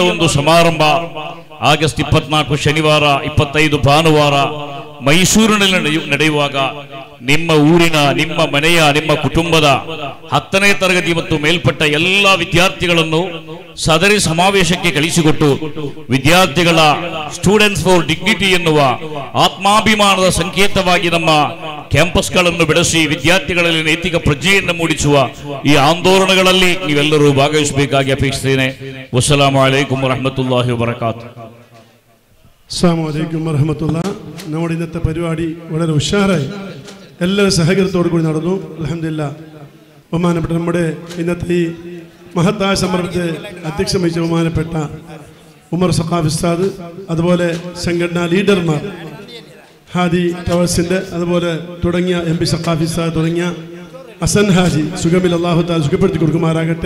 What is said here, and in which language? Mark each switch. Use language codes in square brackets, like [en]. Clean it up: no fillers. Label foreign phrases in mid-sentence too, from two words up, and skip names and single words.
[kn] ಒಂದು ಸಮಾರಂಭ ಆಗಸ್ಟ್ 24 ಶನಿವಾರ, 25 ಭಾನುವಾರ ಮೈಸೂರಿನಲ್ಲಿ ನಡೆಯುವಾಗ ನಿಮ್ಮ ಊರಿನ, ನಿಮ್ಮ ಮನೆಯ, ನಿಮ್ಮ ಕುಟುಂಬದ 10ನೇ ತರಗತಿ ಮತ್ತು ಮೇಲ್ಪಟ್ಟ ಎಲ್ಲ ವಿದ್ಯಾರ್ಥಿಗಳನ್ನು ಸದರಿ ಸಮಾವೇಶಕ್ಕೆ ಕಳಿಸಿಕೊಟ್ಟು ವಿದ್ಯಾರ್ಥಿಗಳ ಸ್ಟೂಡೆಂಟ್ಸ್ ಫಾರ್ ಡಿಗ್ನಿಟಿ ಎನ್ನುವ ಆತ್ಮಾಭಿಮಾನದ ಸಂಕೇತವಾಗಿ ನಮ್ಮ ಕ್ಯಾಂಪಸ್ಗಳನ್ನು ಬೆಳೆಸಿ ವಿದ್ಯಾರ್ಥಿಗಳಲ್ಲಿ ನೈತಿಕ ಪ್ರಜ್ಞೆಯನ್ನು ಮೂಡಿಸುವ ಈ ಆಂದೋಲನಗಳಲ್ಲಿ ನೀವೆಲ್ಲರೂ ಭಾಗವಹಿಸಬೇಕಾಗಿ ಅಪೇಕ್ಷಿಸುತ್ತೇನೆ. [ar] والسلام عليكم ورحمة الله وبركاته. السلام عليكم ورحمة الله. [ml] നമ്മുടെ ഇന്നത്തെ പരിപാടി വളരെ ഉഷാറായി എല്ലാവരും സഹകരണത്തോടു കൂടി നടന്നു. അൽഹംദുലില്ലാഹ്. ബഹുമാനപ്പെട്ട നമ്മുടെ ഇന്നത്തെ ഈ മഹത്തായ സംരംഭത്തെ അധ്യക്ഷം വഹിച്ച ബഹുമാനപ്പെട്ട ഉമർ സഖാഫി ഉസ്താദ്, അതുപോലെ സംഘടനാ ലീഡർമാർ, ഹാദി ടവേഴ്സിൻ്റെ അതുപോലെ തുടങ്ങിയ MP സഖാഫി ഉസ്താദ് തുടങ്ങിയ ഹസൻ ഹാജി സുഖമിൽ [ar] الله تعالى [ml] സുഖപ്പെടുത്തി കൊടുക്കുമാറാകട്ടെ.